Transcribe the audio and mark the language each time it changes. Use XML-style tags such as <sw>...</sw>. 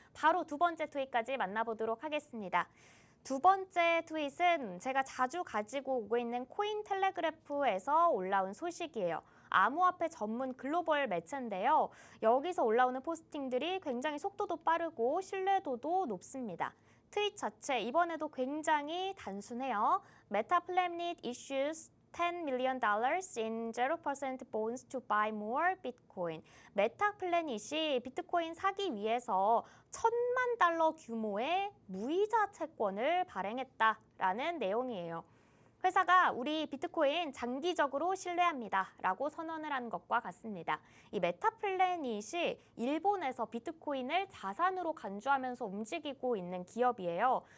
<ko>바로 두 번째 트윗까지 만나보도록 하겠습니다. 두 번째 트윗은 제가 자주 가지고 오고 있는 코인텔레그래프에서 올라온 소식이에요. 암호화폐 전문 글로벌 매체인데요. 여기서 올라오는 포스팅들이 굉장히 속도도 빠르고 신뢰도도 높습니다. 트윗 자체 이번에도 굉장히 단순해요.</ko> <en>Meta Planet issues $10 million in 0% bonds to buy more Bitcoin.</en> <ko>메타플래닛이 비트코인 사기 위해서 $10,000,000 규모의 무이자 채권을 발행했다라는 내용이에요. 회사가 우리 비트코인 장기적으로 신뢰합니다 라고 선언을 한 것과 같습니다. 이 메타플래닛이 일본에서 비트코인을 자산으로 간주하면서 움직이고 있는 기업이에요.</ko>